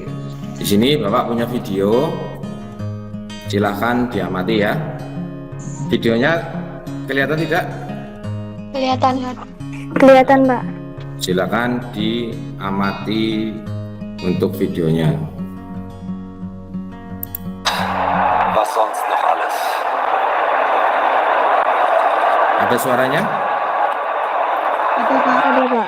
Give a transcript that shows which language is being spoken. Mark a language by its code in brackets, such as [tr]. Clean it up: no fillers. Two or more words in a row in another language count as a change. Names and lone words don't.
[id] Di sini Bapak punya video, silahkan diamati ya. Videonya kelihatan tidak? Kelihatan. Kelihatan, Pak. Silakan diamati untuk videonya. [de] Was sonst noch alles? [id] Ada suaranya? Ada, Pak.